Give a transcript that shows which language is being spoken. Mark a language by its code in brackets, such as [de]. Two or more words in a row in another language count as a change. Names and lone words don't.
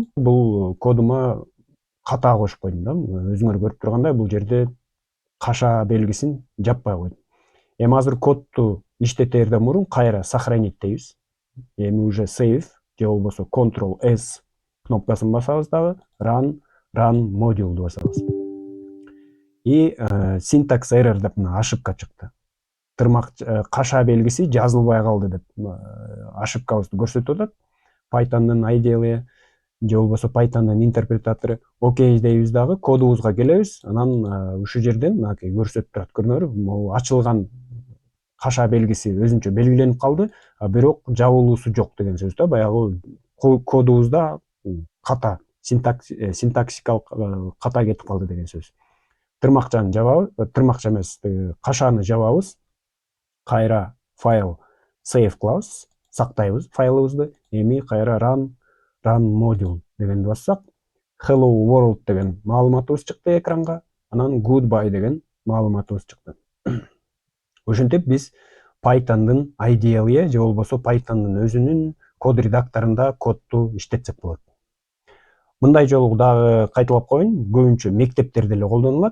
[ky] Бул кодума ката кошуп койдум да. Өзүңөр көрүп тургандай, бул жерде каша белгисин жаппай койдум. Эми азыр кодду иштетерден мурун кайра сохранить дейбиз. Эми уже save же болбосо Ctrl+S кнопкасын басабыз дагы, run module басабыз. И [en] syntax error [ky] деп ошибка чыкты. Тырмак каша белгиси жазылбай калды деп ошибкабызды көрсөтүп атат. Python'дын IDLE же болбосо Python'дын интерпретатору. Окей дейбиз дагы, кодубузга келебиз. Анан ушул жерден көрсөтүп турат, көрүнөрбү? Могу ачылган каша белгиси өзүнчө белгиленип калды, бирок жабылуусу жок деген сөз да. Баягы кодубузда ката, синтаксикалык ката кетип калды деген сөз. Тырмакчаны жабабыз, тырмакча эмес, кашаны жабабыз. Кайра файл save кылабыз, сактайбыз файлыбызды. Эми кайра run module дегенди бассак, hello world деген маалыматыбыз чыкты экранга, анан goodbye деген маалыматыбыз чыкты. Ошентип биз Python'дын IDLE же болбосо Python'дын өзүнүн код редакторунда кодду иштетсек болот. Мындай жолу дагы кайталап коеюн, көбүнчө мектептерде эле колдонулат.